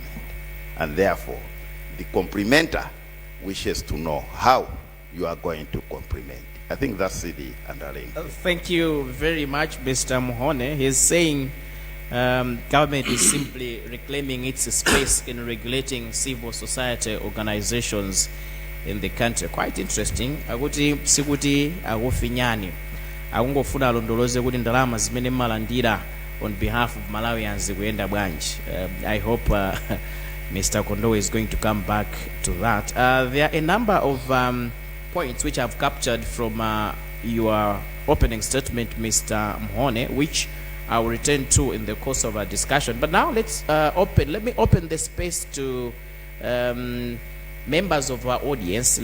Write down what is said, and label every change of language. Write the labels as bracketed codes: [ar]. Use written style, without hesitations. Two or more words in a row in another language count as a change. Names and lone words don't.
[en] And therefore, the complementer wishes to know how you are going to complement. I think that's the underlying. Thank you very much, Mr. Muhone. He's saying government is simply reclaiming its space in regulating civil society organizations in the country. Quite interesting. [ny] Akuti sikuti akufinyani. Akungofuna alondoloze kuti ndalama zimene malandira [en] on behalf of Malawians [ny] kuyenda bwanji. [en] I hope Mr. Kondowe is going to come back to that. There are a number of points which I've captured from your opening statement, Mr. Muhone, which I will return to in the course of our discussion. But now let me open the space to members of our audience.